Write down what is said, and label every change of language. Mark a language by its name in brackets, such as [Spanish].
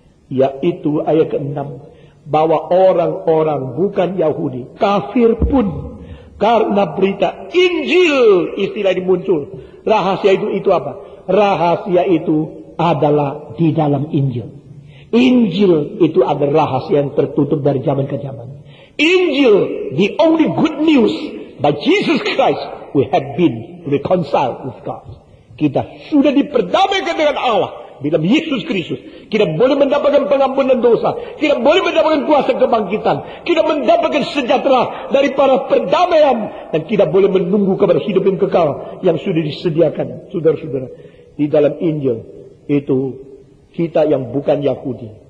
[Indonesian] Yaitu ayat ke-6. Bahwa orang-orang bukan Yahudi, kafir pun karena berita Injil, istilah ini muncul. Rahasia itu apa? Rahasia itu adalah di dalam Injil. Injil itu adalah rahasia yang tertutup dari zaman ke zaman. [English] Injil, the only good news by Jesus Christ, we have been reconciled with God. [Indonesian] Kita sudah diperdamaikan dengan Allah dalam Yesus Kristus. Kita boleh mendapatkan pengampunan dosa. Kita boleh mendapatkan kuasa kebangkitan. Kita mendapatkan sejahtera dari para perdamaian. Dan kita boleh menunggu kepada hidup yang kekal yang sudah disediakan. Saudara-saudara, di dalam Injil itu kita yang bukan Yahudi.